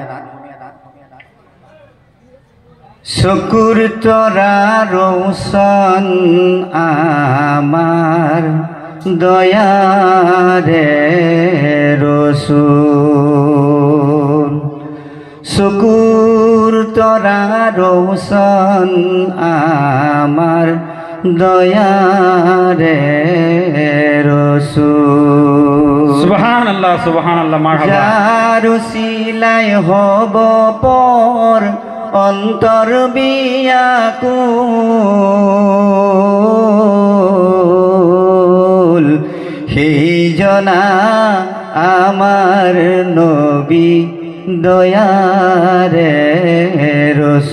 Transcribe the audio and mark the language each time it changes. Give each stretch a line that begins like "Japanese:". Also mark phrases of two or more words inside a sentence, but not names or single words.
Assamese: চকুৰ তৰা ৰৌচন আমাৰ দয়াৰে ৰসুল। চকুৰ তৰা ৰৌচন আমাৰ দয়াৰে রসুল
Arabic: سبحان الله سبحان الله مرحبا
Assamese: যার সিলাই হব পর অন্তর বিয়াকুল সেই জনা আমার নবী দয়ারে